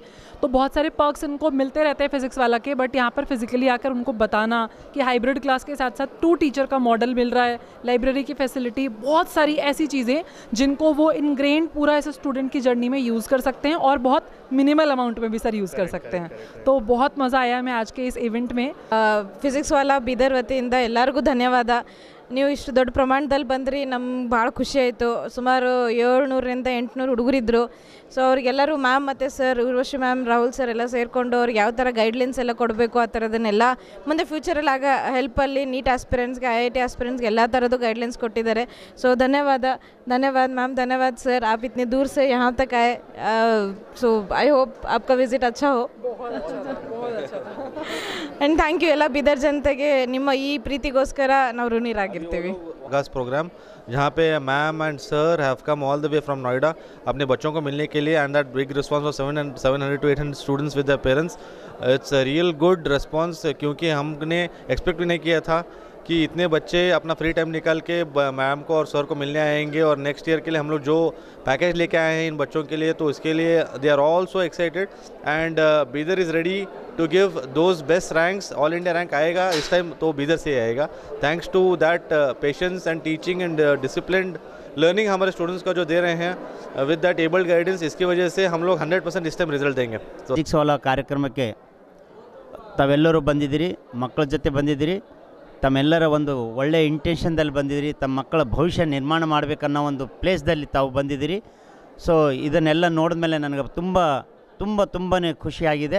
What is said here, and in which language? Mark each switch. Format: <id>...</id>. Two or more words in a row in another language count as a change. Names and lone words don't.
<hi>तो बहुत सारे पर्क्स इनको मिलते रहते हैं फिज़िक्स वाला के, बट यहाँ पर फिज़िकली आकर उनको बताना कि</hi> <en>hybrid class</en> <hi>के साथ साथ 2 टीचर का मॉडल मिल रहा है, लाइब्रेरी की फैसिलिटी, बहुत सारी ऐसी चीज़ें जिनको वो इनग्रेन्ड पूरा ऐसे स्टूडेंट की जर्नी में यूज़ कर सकते हैं और बहुत</hi> <en>minimal amount</en> <hi>में भी सर यूज़ कर सकते हैं। तो बहुत मज़ा आया मैं आज के इस इवेंट में।</hi> <kn>ಫಿಸಿಕ್ಸ್ ವಾಲಾ ಬೀದರ್ ವತಿಯಿಂದ ಎಲ್ಲರಿಗೂ ಧನ್ಯವಾದ. ನೀವು ಇಷ್ಟು ದೊಡ್ಡ ಪ್ರಮಾಣದಲ್ಲಿ ಬಂದ್ರಿ, ನಮ್ಗೆ ಭಾಳ ಖುಷಿ ಆಯಿತು. ಸುಮಾರು 700ರಿಂದ 800 ಹುಡುಗರಿದ್ದರು. ಸೊ ಅವ್ರಿಗೆಲ್ಲರೂ ಮ್ಯಾಮ್ ಮತ್ತು ಸರ್, ಉರ್ವಶಿ ಮ್ಯಾಮ್, ರಾಹುಲ್ ಸರ್ ಎಲ್ಲ ಸೇರಿಕೊಂಡು ಅವ್ರಿಗೆ ಯಾವ ಥರ ಗೈಡ್ಲೈನ್ಸ್ ಎಲ್ಲ ಕೊಡಬೇಕು ಆ ಥರದನ್ನೆಲ್ಲ ಮುಂದೆ ಫ್ಯೂಚರಲ್ಲಿ ಆಗ ಹೆಲ್ಪಲ್ಲಿ ನೀಟ್ ಆಸ್ಪಿರೆಂಟ್ಸ್ಗೆ, IIT ಆಸ್ಪಿರೆಂಟ್ಸ್ಗೆ ಎಲ್ಲ ಥರದ್ದು ಗೈಡ್ಲೈನ್ಸ್ ಕೊಟ್ಟಿದ್ದಾರೆ. ಸೊ ಧನ್ಯವಾದ</kn> <hi>मैम, धन्यवाद सर, आप इतने दूर से यहाँ तक आए.</hi> <en>So I hope</en> <hi>आपका विजिट अच्छा हो. बहुत अच्छा था.</hi> <en>And thank you</en> <kn>ಎಲ್ಲ ಬೀದರ್ ಜನತೆಗೆ ನಿಮ್ಮ ಈ ಪ್ರೀತಿಗೋಸ್ಕರ ನಾವು ಋಣಿರಾಗಿರ್ತೀವಿ.</kn> <en>August program</en> <hi>जहाँ पे</hi> <en>ma'am and sir have come all the way from Noida</en> <hi>अपने बच्चों को मिलने के लिए,</hi> <en>and that big response of 700 to 800 students with their parents. It's a real good response,</en> <hi>क्योंकि हमने एक्सपेक्ट भी नहीं किया था कि इतने बच्चे अपना</hi> <en>free time</en> <hi>निकाल के मैम को और सर को मिलने आएंगे, और</hi> <en>next year</en> <hi>के लिए हम लोग जो पैकेज लेके आए हैं इन बच्चों के लिए, तो इसके लिए</hi> <en>they are all so excited. And Bidar is ready to give those best ranks. All India rank</en> <hi>आएगा इस टाइम तो बीदर से आएगा,</hi> <en>thanks to that patience and teaching and disciplined learning</en> <hi>हमारे स्टूडेंट्स का जो दे रहे हैं</hi> <en>with that abled guidance.</en> <hi>इसकी वजह से हम लोग 100% इस टाइम रिजल्ट देंगे.</hi> <kn>ಫಿಸಿಕ್ಸ್ ವಾಲಾ ಕಾರ್ಯಕ್ರಮಕ್ಕೆ ತಾವೆಲ್ಲರೂ ಬಂದಿದ್ದೀರಿ, ಮಕ್ಕಳ ಜೊತೆ ಬಂದಿದ್ದೀರಿ, ತಮ್ಮೆಲ್ಲರ ಒಂದು ಒಳ್ಳೆಯ ಇಂಟೆನ್ಷನ್ದಲ್ಲಿ ಬಂದಿದ್ದೀರಿ, ತಮ್ಮ ಮಕ್ಕಳ ಭವಿಷ್ಯ ನಿರ್ಮಾಣ ಮಾಡಬೇಕನ್ನೋ ಒಂದು ಪ್ಲೇಸ್ದಲ್ಲಿ ತಾವು ಬಂದಿದ್ದೀರಿ. ಸೊ ಇದನ್ನೆಲ್ಲ ನೋಡಿದ ಮೇಲೆ ನನಗೆ ತುಂಬಾ ಖುಷಿಯಾಗಿದೆ.</kn>